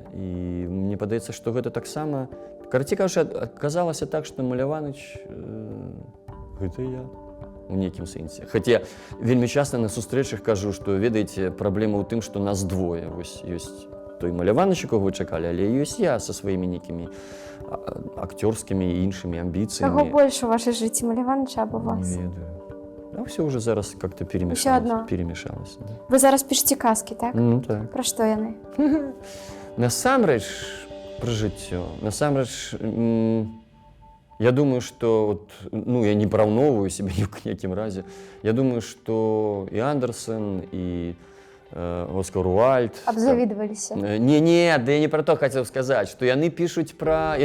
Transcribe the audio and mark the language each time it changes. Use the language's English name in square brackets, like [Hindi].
[Belarusian] І мне падаецца, што гэта таксама, карацей кажучы, аказалася так, што Маляваныч гэта я у нейкім сэнсе. Хаця вельмі часта на сустрэчах кажу, што, ведаеце, праблема ў тым, што нас двое. Вось ёсць той Маляваныч, якога вы чакалі, але ёсць я са сваімі нейкімі акцёрскімі і іншымі амбіцыямі. Каго больш у вашай жыцці, Маляваныча або вас? Не ведаю. [Russian] А все уже зараз как-то перемешалось. [Belarusian] Да. Вы зараз пішаце казкі, так? Ну так. Пра што яны? Насамрэч, пра жыццё. Насамрэч, я думаю, что вот, ну, я не параўноўваю себе ні ў якім разе. [Russian] Я думаю, что и Андерсон, и Оскар Уальд. [Belarusian] Абзавідваліся. [Russian] Не, да я не про то хотел сказать, что яны пишут про...